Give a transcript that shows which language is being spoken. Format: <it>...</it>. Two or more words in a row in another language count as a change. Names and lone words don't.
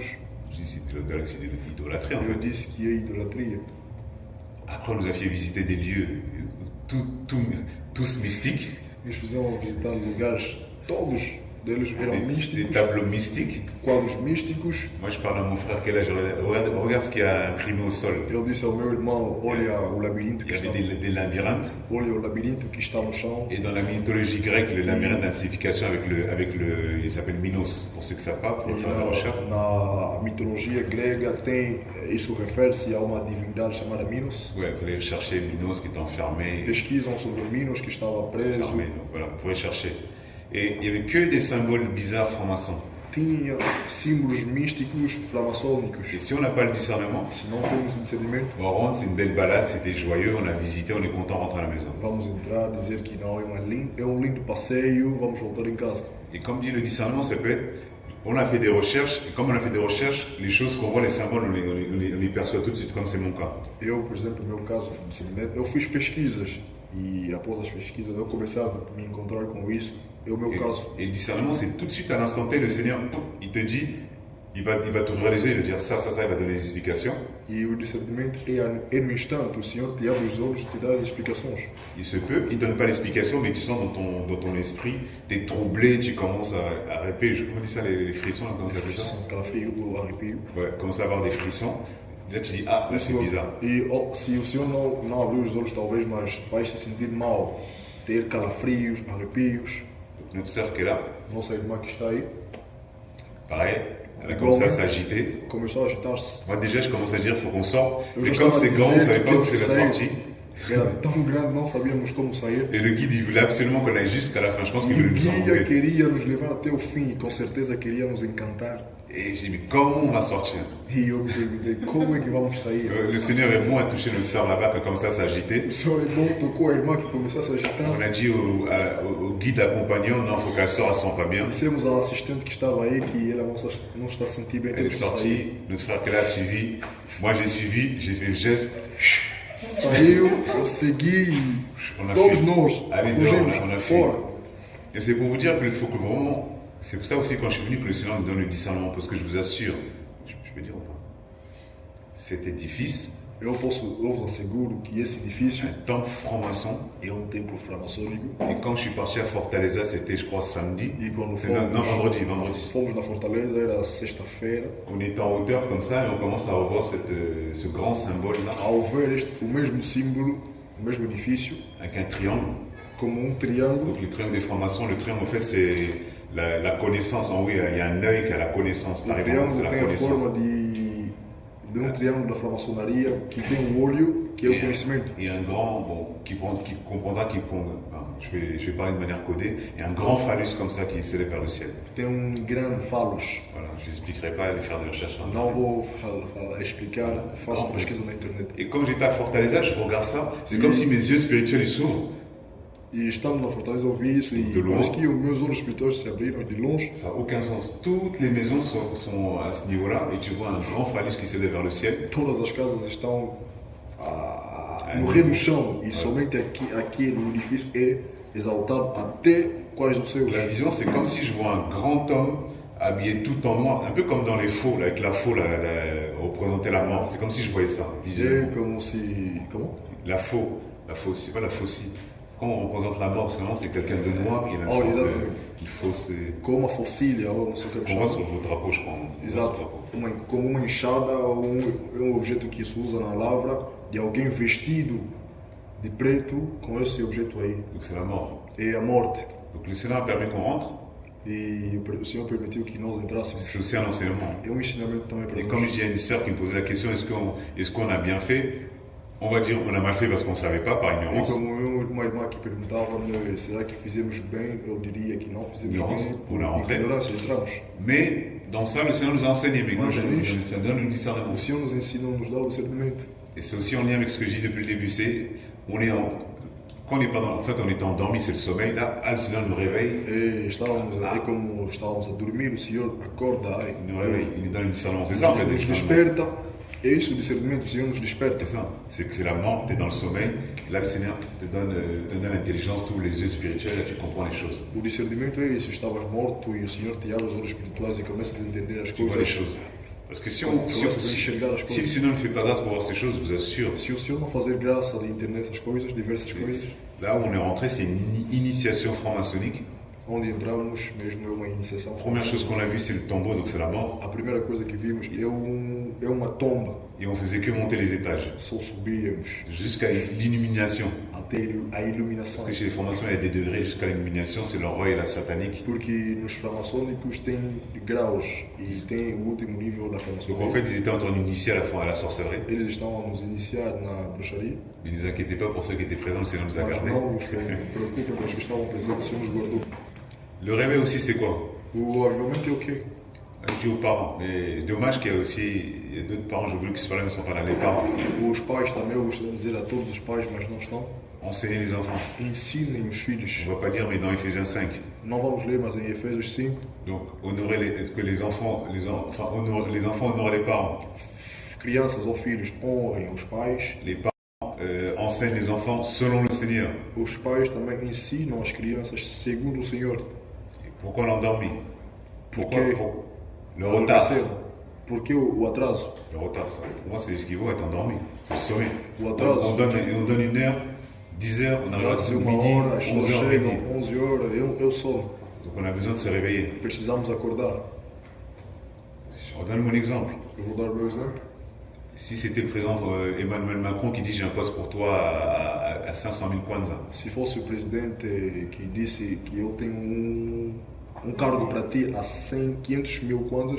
<fr>Je dis c'est de l'idolâtrie en</fr> <pt>Eu</pt> <fr>fait.</fr> <pt>disse que é idolatria.</pt> <fr>Après on nous a fait visiter des lieux tous mystiques,</fr> <pt>Nos fizeram visitar lugares, todos deles eram</pt> <fr>des</fr> <pt>místicos,</pt> <fr>tableaux mystiques.</fr> <pt>quadros místicos.</pt> <fr>Moi je parle à mon frère qui est là, regarde ce qu'il y a imprimé au sol.</fr> <pt>Eu disse ao meu irmão, olha o labirinto</pt> <fr>Il</fr> <pt>que</pt> <fr>y</fr> <pt>está,</pt> <fr>avait des labyrinthes.</fr> <pt>olha o labirinto que está no chão.</pt> <fr>Et dans la mythologie grecque, le labyrinthe a une signification il s'appelle Minos, pour ceux qui ne savent pas, pour</fr> <pt>E</pt> <fr>faire des recherches.</fr> <pt>na mitologia grega tem, isso refere-se a uma divindade chamada Minos.</pt> <fr>Ouais, il fallait chercher Minos qui était enfermé,</fr> <pt>Pesquisam sobre Minos que estava preso.</pt> <fr>enfermé, donc voilà, vous pouvez chercher. Et il n'y avait que des symboles bizarres francs-maçons.</fr> <pt>Tinha símbolos místicos framaçônicos.</pt> <fr>Et si on n'a pas le discernement,</fr> <pt>Se não temos o discernimento,</pt> <fr>on rentre, c'est une belle balade, c'était joyeux, on a visité, on est content de rentrer à la maison.</fr> <pt>vamos entrar, dizer que não, é um lindo passeio, vamos voltar em casa.</pt> <fr>Et comme dit le discernement, ça peut être, on a fait des recherches, et comme on a fait des recherches, les choses qu'on voit, les symboles, on les perçoit tout de suite, comme c'est mon cas.</fr> <pt>Eu, por exemplo, no meu caso de discernimento, eu fiz pesquisas e após as pesquisas eu comecei a me encontrar com isso. É o meu caso.</pt> <fr>Et le discernement, c'est tout de suite à l'instant T, le Seigneur, il te dit, il va t'ouvrir les yeux, il va dire ça, il va donner des explications.</fr> <pt>E o discernimento é no instante, o Senhor te abre os olhos e te dá as explicações.</pt> <fr>Il se peut, il ne donne pas l'explication, mais tu sens dans ton esprit, tu es troublé, tu commences à répéter, comment on dit ça, les frissons, là, comment ça s'appelle ça?</fr> <pt>São calafrio ou arrepio.</pt> <fr>Ouais, commence à avoir des frissons. Là, tu dis, ah, là, c'est bizarre.</fr> <pt>E se o Senhor não abrir os olhos, talvez, mas vais se sentir mal, ter calafrios, arrepios.</pt> <fr>Notre sœur qui est là,</fr> <pt>Nossa irmã que está aí</pt> <fr>pareil, elle a commencé à s'agiter.</fr> <pt>começou a agitar-se.</pt> <fr>Moi, déjà, je commence à dire, il faut qu'on sorte.</fr> <pt>Eu</pt> <fr>Mais</fr> <pt>já</pt> <fr>comme</fr> <pt>estava</pt> <fr>c'est</fr> <pt>a</pt> <fr>grand, on ne</fr> <pt>dizer</pt> <fr>savait</fr> <pt>que</pt> <fr>pas où</fr> <pt>temos que</pt> <fr>c'est la</fr> <pt>sair.</pt> <fr>sortie.</fr> <pt>Era tão grande, não sabíamos como sair.</pt> <fr>Et le guide, il voulait absolument qu'on aille jusqu'à la fin. Je pense</fr> <pt>E</pt> <fr>qu'il voulait</fr> <pt>o</pt> <fr>nous</fr> <pt>guia</pt> <fr>emmener.</fr> <pt>queria nos levar até o fim e com certeza queria nos encantar.</pt> <fr>Et j'ai dit, mais comment on va sortir?</fr> <pt>E eu me perguntei, como é que vamos sair?</pt> <fr>Le Seigneur est bon à toucher notre sœur là-bas, qui a commencé à s'agiter.</fr> <pt>O Senhor é bom, tocou a irmã que começou a se</pt> <fr>On</fr> <pt>agitar.</pt> <fr>a dit au guide accompagnant, non, il faut qu'elle sorte, elle ne se sent pas bien.</fr> <pt>Dissemos à assistente que estava aí que ela não está a sentir bem,</pt> <fr>Elle est</fr> <pt>temos que sair.</pt> <fr>sortie, notre frère qu'elle a suivi. Moi, j'ai suivi, j'ai fait le geste.</fr> <pt>Saiu, eu segui,</pt> <fr>On a</fr> <pt>todos</pt> <fr>fait,</fr> <pt>nós</pt> <fr>allez dehors,</fr> <pt>fugimos</pt> <fr>on a fait.</fr> <pt>fora.</pt> <fr>Et c'est pour vous dire qu'il faut que vraiment. C'est pour ça aussi, quand je suis venu, que le Seigneur nous donne le discernement. Parce que je vous assure, je peux dire ou pas? Cet édifice,</fr> <pt>eu vos asseguro que esse edifício</pt> <fr>un temple franc-maçon.</fr> <pt>é um templo francmaçônico.</pt> <fr>Et quand je suis parti à Fortaleza, c'était je crois samedi.</fr> <pt>E quando</pt> <fr>Non, vendredi.</fr> <pt>fomos na Fortaleza, era sexta-feira,</pt> <fr>On est en hauteur comme ça et on commence à revoir ce grand symbole-là</fr> <pt>ao ver o mesmo símbolo, o mesmo edifício,</pt> <fr>avec un triangle.</fr> <pt>como triângulo.</pt> <fr>Donc le triangle des francs-maçons, le triangle en fait c'est la connaissance. En oui, il y a un œil qui a la connaissance.</fr> <pt>O</pt> <fr>L'arrivée, c'est</fr> <pt>triângulo</pt> <fr>la</fr> <pt>tem a</pt> <fr>connaissance.</fr> <pt>forma de um triângulo da francmaçonaria que tem um olho que é o conhecimento.</pt> <fr>Et un grand, bon, qui comprendra, enfin, je vais parler de manière codée, et un grand phallus comme ça qui s'élève vers le ciel.</fr> <pt>Tem grande phalos.</pt> <fr>Voilà, je n'expliquerai pas, aller faire des recherches.</fr> <pt>Não vou explicar, façam Não, pesquisa na internet.</pt> <fr>Et quand j'étais à Fortaleza, je regarde ça, c'est comme si mes yeux spirituels ils s'ouvrent.</fr> <pt>E estando na Fortaleza eu vi isso e De longe. parece que os meus olhos espirituais se abriram de longe.</pt> <fr>Ça n'a aucun sens. Toutes les maisons sont à ce niveau-là, et tu vois un grand phallus qui s'élève vers le ciel.</fr> <pt>Todas as casas estão morrer no chão e somente aqui no edifício é exaltado até quais os céus.</pt> <fr>La vision, c'est comme si je vois un grand homme habillé tout en noir, un peu comme dans les faux, là, avec la faux, représentait la mort. C'est comme si je voyais ça,</fr> <pt>É</pt> <fr>visuellement.</fr> <pt>como se. Como?</pt> <fr>La faucille, pas la faucille. Quand on représente la mort, c'est quelqu'un de noir qui est</fr> <pt>Oh, exatamente.</pt> <fr>une fausse.</fr> <pt>Como uma fossilha ou não sei o que</pt> <fr>Qu'on voit sur vos drapeaux, je crois. On voit sur le</fr> <pt>Exato.</pt> <fr>drapeau.</fr> <pt>Como uma enxada ou um objeto que se usa na lavra de alguém vestido de preto com esse objeto aí.</pt> <fr>Donc c'est la mort.</fr> <pt>É a morte.</pt> <fr>Donc le Sénat a permis qu'on rentre,</fr> <pt>E o Senhor permitiu que nós entrássemos.</pt> <fr>c'est aussi un enseignement.</fr> <pt>É ensinamento também para</pt> <fr>Et comme</fr> <pt>nós.</pt> <fr>il y a une sœur qui me posait la question, est-ce qu'on a bien fait? On va dire on a mal fait parce qu'on ne savait pas, par</fr> <pt>E</pt> <fr>ignorance.</fr> <pt>como uma irmã que perguntava-me será que fizemos bem, eu diria que não fizemos Ignorância. bem.</pt> <fr>On a rentré.</fr> <pt>Ignorância, entramos.</pt> <fr>Mais dans ça, le Seigneur nous a enseigné. Maintenant, Moi, j'ai ça donne le discernement.</fr> <pt>O Senhor nos ensina, nos dá o discernimento.</pt> <fr>Et c'est aussi en lien avec ce que je dis depuis le début. Quand on n'est pas en fait, on est endormi, c'est le sommeil. Là, le Seigneur nous réveille.</fr> <pt>É como estávamos a dormir, o Senhor acorda</pt> <fr>Il nous réveille, il nous donne le discernement. C'est ça en fait, le</fr> <pt>nos</pt> <fr>discernement.</fr> <pt>desperta. É isso o discernimento, o Senhor nos desperta.</pt> <fr>C'est ça. C'est que c'est la mort, tu es dans le sommeil. Et là, le Seigneur te donne l'intelligence, tous les yeux spirituels, là, tu comprends les choses.</fr> <pt>O discernimento é isso, estavas morto e o Senhor te abre os olhos espirituais e começas a entender as</pt> <fr>Tu vois les</fr> <pt>coisas.</pt> <fr>choses. Parce que si</fr> <pt>Começas a enxergar as</pt> <fr>le</fr> <pt>coisas.</pt> <fr>Seigneur ne fait pas grâce pour voir ces choses, je vous assure,</fr> <pt>Se o Senhor não fazer graça de entender essas coisas, diversas coisas,</pt> <fr>là où on est rentré, c'est une initiation franc-maçonnique.</fr> <pt>onde entramos mesmo é uma iniciação.</pt> <fr>Première chose qu'on a vue, c'est le tombeau, donc c'est la mort.</fr> <pt>A primeira coisa que vimos é uma tomba.</pt> <fr>Et on faisait que monter les étages,</fr> <pt>Só subíamos</pt> <fr>jusqu'à l'illumination.</fr> <pt>até a iluminação.</pt> <fr>Parce que chez les formations, il y a des degrés jusqu'à l'illumination, c'est leur roi et la satanique.</fr> <pt>Porque nos farmacêuticos tem graus e tem o último nível da</pt> <fr>Donc en</fr> <pt>farmacêutica.</pt> <fr>fait, ils étaient en train d'initier à la sorcellerie.</fr> <pt>Eles estão a nos iniciar na bruxaria,</pt> <fr>Mais ne vous inquiétez pas pour ceux qui étaient présents, le Seigneur nous a</fr> <pt>mas</pt> <fr>gardés.</fr> <pt>não vos preocupem com os que estavam presentes, o Senhor nos guardou.</pt> <fr>Le réveil aussi, c'est quoi?</fr> <pt>O avivamento é o quê?</pt> <fr>Je dis aux parents. Mais dommage qu'il y a aussi il y a d'autres parents, j'ai voulu qu'ils soient là, mais ils ne sont pas là. Les parents,</fr> <pt>Os pais também, eu gostaria de dizer a todos os pais, mas não estão,</pt> <fr>enseignez les enfants.</fr> <pt>ensinem os filhos.</pt> <fr>On ne va pas dire, mais dans Ephésiens 5.</fr> <pt>Não vamos ler, mas em Efésios 5,</pt> <fr>Donc, est-ce que les enfants, les enfants honorent les parents?</fr> <pt>crianças ou filhos honrem os pais.</pt> <fr>Les parents enseignent les enfants selon le Seigneur.</fr> <pt>Os pais também ensinam as crianças segundo o Senhor.</pt> <fr>Pourquoi l'endormi? Pourquoi</fr> <pt>Porque</pt> <fr>le retard?</fr> <pt>Porque o atraso.</pt> <fr>Le retard, ça. Pour moi, c'est ce qu'il vaut être endormi. C'est le sommeil.</fr> <pt>O atraso.</pt> <fr>On donne une heure, 10 heures, on arrive à</fr> <pt>Já uma</pt> <fr>midi,</fr> <pt>hora, as</pt> <fr>11</fr> <pt>pessoas</pt> <fr>heures</fr> <pt>chegam,</pt> <fr>midi.</fr> <pt>11 horas, eu sono.</pt> <fr>Donc on a besoin de se réveiller.</fr> <pt>Precisamos acordar.</pt> <fr>Je redonne mon exemple.</fr> <pt>Eu vou dar o meu exemplo.</pt> <fr>Si c'était le président Emmanuel Macron qui dit j'ai un poste pour toi à 500 000 kwanza,</fr> <pt>Se fosse o presidente que disse que eu tenho um cargo para ti a 500 mil kwanzas,</pt>